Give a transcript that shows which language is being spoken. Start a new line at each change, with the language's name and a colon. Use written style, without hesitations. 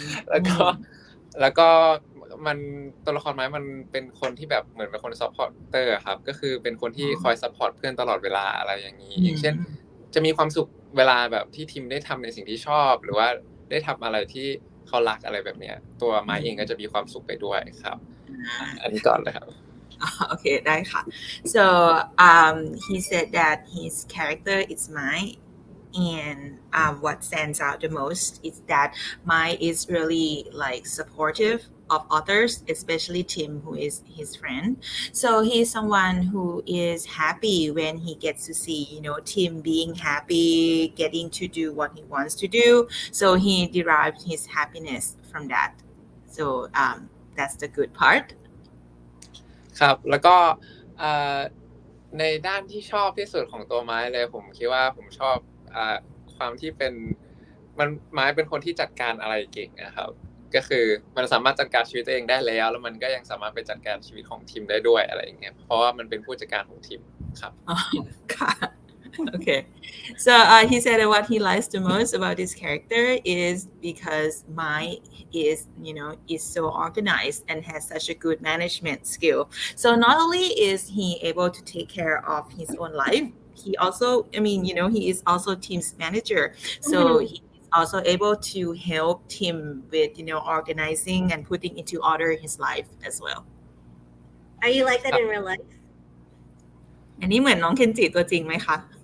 Thai: แล้วก็มันตัวละครไม้มันเป็นคนที่แบบเหมือนเป็นคนซัพพอร์ตเตอร์ครับก็คือเป็นคนที่คอยซัพพอร์ตเพื่อนตลอดเวลาอะไรอย่างนี้อย่างเช่นจะมีความสุขเวลาแบบที่ทีมได้ทำในสิ่งที่ชอบหรือว่าได้ทำอะไรที่เขารักอะไรแบบเนี้ยตัวไม้เองก็จะมีความสุขไปด้วยครับอันนี้ก่อนเลยครับ
English: Okay,
Thai: ได้ค่ะ
English: So he said that his character is Mai, and what stands out the most is that Mai is really like supportive of others, especially Tim, who is his friend. So he's someone who is happy when he gets to see, Tim being happy, getting to do what he wants to do. So he derived his happiness from that. So that's the good part.
Thai: ครับแล้วก็อ่าในด้านที่ชอบที่สุดของตัวไม้เลยผมคิดว่าผมชอบความที่เป็นไม้เป็นคนที่จัดการอะไรเก่งนะครับก็คือมันสามารถจัดการชีวิตตัวเองได้แล้วมันก็ยังสามารถไปจัดการชีวิตของทีมได้ด้วยอะไรอย่างเงี้ยเพราะว่ามันเป็นผู้จัดการของทีมครับ
English: Okay, so he said that what he likes the most about this character is because Mai is so organized and has such a good management skill. So not only is he able to take care of his own life, he also, he is also team's manager. So he is also able to help Tim with, organizing and putting into order his life as well. Are you like that in real life?
Thai: อันนี้เหมือนน้องเคนจิตัวจริงไหมคะ